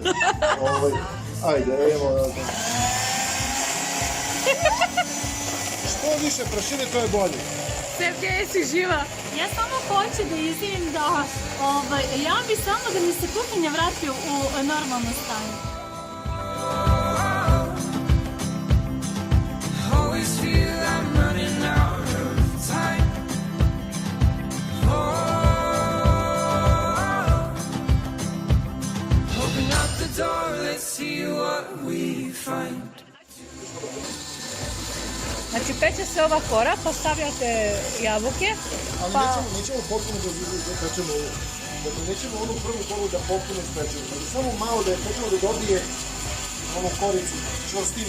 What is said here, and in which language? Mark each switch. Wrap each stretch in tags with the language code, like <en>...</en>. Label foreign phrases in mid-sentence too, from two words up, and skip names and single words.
<bs>Ajde, evo. Što više prašine, to je bolje. Sevke, jesi živa? Ja samo hoću da izjavim da ja bi samo da mi se kuhinja vrati u normalno stanje.</bs> <en>Always feel I'm running out of time. Open up the door, let's see what we find.</en> <bs>Znači, peče se ova kora, postavljate jabuke. Ali nećemo potpuno da pečemo ovo. Dakle, nećemo onu prvu koru da potpuno spečemo. Dakle, samo malo da je pečemo da dobije onu koricu, čvrstinu.</bs>